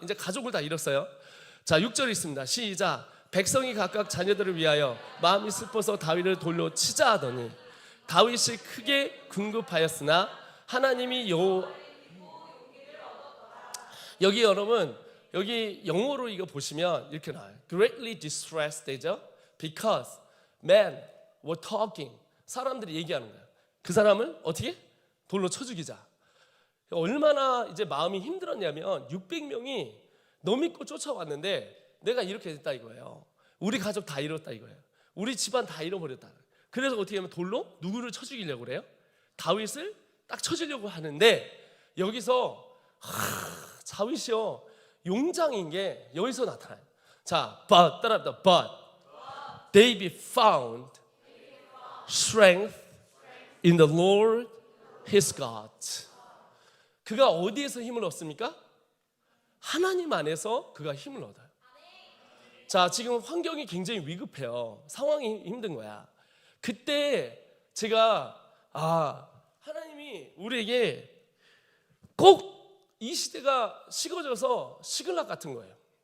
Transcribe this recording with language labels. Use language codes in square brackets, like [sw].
[ko] 이제 가족을 다 잃었어요. 자 6절 있습니다. 시작. 백성이 각각 자녀들을 위하여 마음이 슬퍼서 다윗을 돌로 치자 하더니 다윗이 크게 궁급하였으나 하나님이 여기 여러분 여기 영어로 이거 보시면 이렇게 나와요. [en] Greatly distressed [ko] 되죠? [en] Because men were talking. [ko] 사람들이 얘기하는 거예요. 그 사람을 어떻게? 돌로 쳐 죽이자. 얼마나 이제 마음이 힘들었냐면 600명이 너 믿고 쫓아왔는데 내가 이렇게 됐다 이거예요. 우리 가족 다 잃었다 이거예요. 우리 집안 다 잃어버렸다. 그래서 어떻게 하면 돌로 누구를 쳐 죽이려고 그래요? 다윗을 딱 쳐주려고 하는데 여기서 다윗이요 용장인 게 여기서 나타나요. 자, but 따라합니다. [en] But David found strength in the Lord his God. [ko] 그가 어디에서 힘을 얻습니까? 하나님 안에서 그가 힘을 얻어요. 자, 지금 환경이 굉장히 위급해요. 상황이 힘든 거야. 그때 제가 하나님이 우리에게 꼭 이 시대가 식어져서 시글락 같은 거예요.